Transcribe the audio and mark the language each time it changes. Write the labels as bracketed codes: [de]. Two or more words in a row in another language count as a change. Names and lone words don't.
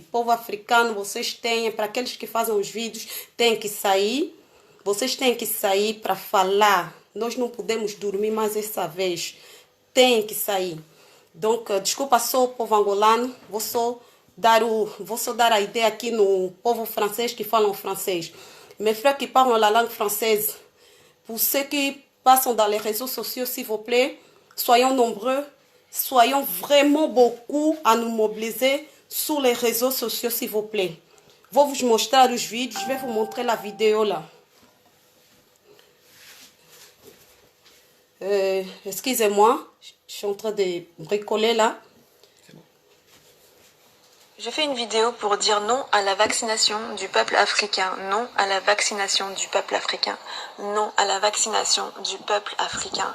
[pt] Povo africano, vocês têm, para aqueles que fazem os vídeos, têm que sair. Vocês têm que sair para falar. Nós não podemos dormir mais essa vez. Tem que sair. Donc, desculpa só o povo angolano. Vou só dar a ideia aqui no povo francês que falam francês. [fr] Mes frères qui parlent la langue française. Pour ceux qui passent dans les réseaux sociaux, s'il vous plaît, soyons nombreux. Soyons vraiment beaucoup à nous mobiliser sur les réseaux sociaux, s'il vous plaît. [pt] Vou vous mostrar os vídeos. [fr] Je vais vous montrer la vidéo là. Excusez-moi, je suis en train de bricoler là. Je fais une vidéo pour dire non à la vaccination du peuple africain, non à la vaccination du peuple africain, non à la vaccination du peuple africain.